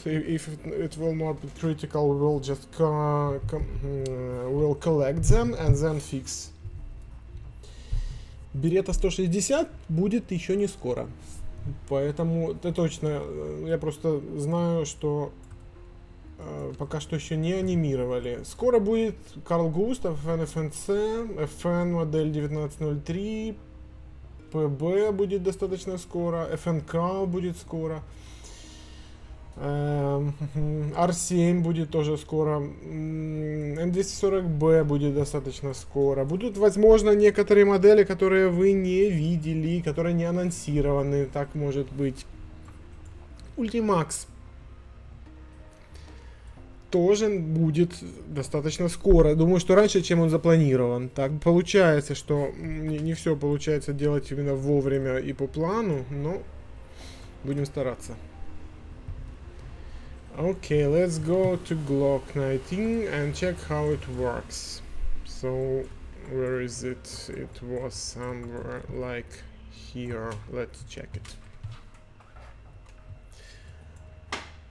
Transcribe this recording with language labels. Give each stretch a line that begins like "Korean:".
English: If it will not be critical, we will just we'll collect them and then fix.
Russian: Берета 160 будет еще не скоро. Поэтому это точно, я просто знаю, что пока что еще не анимировали. Скоро будет Карл Густав, FNFNC, FN модель 1903, ПБ будет достаточно скоро, ФНК будет скоро, R7 будет тоже скоро, М240Б будет достаточно скоро. Будут, возможно, некоторые модели, которые вы не видели, которые не анонсированы, так может быть. Ультимакс тоже будет достаточно скоро. Думаю, что раньше, чем он запланирован. Так получается, что не все получается делать именно вовремя и по плану, но будем стараться.
English: Okay, let's go to Glock 19 and check how it works. So, where is it? It was somewhere like here. Let's check it.